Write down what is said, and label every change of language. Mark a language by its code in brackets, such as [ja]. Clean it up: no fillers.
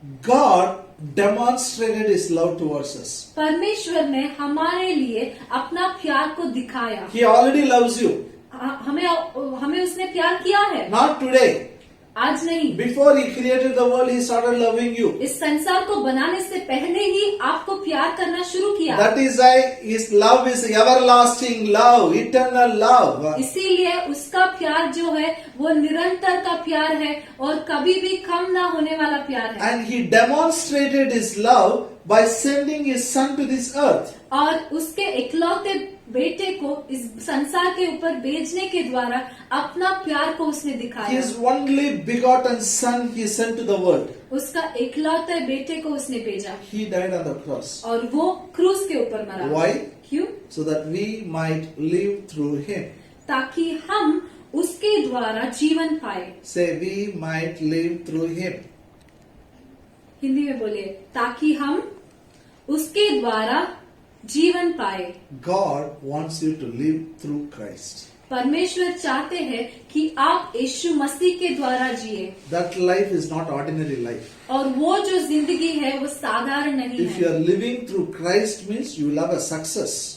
[en] God demonstrated His love towards us. [hi] परमेश्वर ने हमारे लिए अपना प्यार को दिखाया। [en] He already loves you. [hi] हमें उसने प्यार किया है। [en] Not today. [hi] आज नहीं। [en] Before He created the world, He started loving you. [hi] इस संसार को बनाने से पहले ही आपको प्यार करना शुरू किया। [en] That is why His love is everlasting love, eternal love. [hi] इसीलिए उसका प्यार जो है वो निरंतर का प्यार है और कभी भी कम ना होने वाला प्यार है। [en] And He demonstrated His love by sending His Son to this earth. [hi] और उसके इकलौते बेटे को इस संसार के ऊपर भेजने के द्वारा अपना प्यार को उसने दिखाया। [en] His only begotten Son He sent to the world. [hi] उसका इकलौते बेटे को उसने भेजा [en] He died on the cross. [hi] और वो क्रूस के ऊपर मरा। [en] Why? [hi] क्यों? [en] So that we might live through Him. [hi] ताकि हम उसके द्वारा जीवन पाए। [en] Say, we might live through Him. [hi] Hindi में बोलिए, ताकि हम उसके द्वारा जीवन पाए। [en] God wants you to live through Christ. [hi] परमेश्वर चाहते हैं कि आप यीशु मसीह के द्वारा जिए। [en] That life is not ordinary life. [hi] और वो जो जिंदगी है वो साधारण नहीं [en] If you [hi] है। [en] are living through Christ means you will have a success.